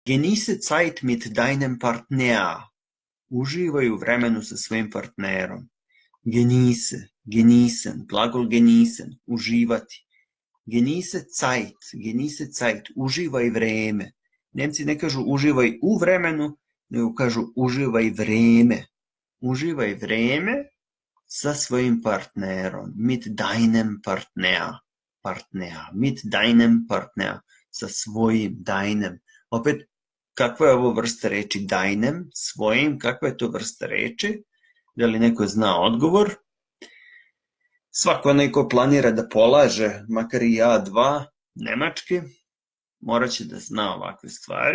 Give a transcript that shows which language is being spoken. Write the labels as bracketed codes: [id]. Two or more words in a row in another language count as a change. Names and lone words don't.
[de] Genieße Zeit mit deinem Partner. [sr] Uživaj u vremenu sa svojim partnerom. [de] Genieße, genießen, glagol genießen, uživati. Genieße Zeit, [sr] uživaj vreme. Nemci ne kažu uživaj u vremenu, nego kažu uživaj vreme. Uživaj vreme sa svojim partnerom. [de] Mit deinem Partner. Mit deinem Partner. [sr] Sa svojim, deinem. Opet, kakva je ovo vrsta reči deinem, svojim, kakva je to vrsta reči? Da li neko zna odgovor? Svako onaj ko planira da polaže, makar i A2 nemački, morat će da zna ovakve stvari.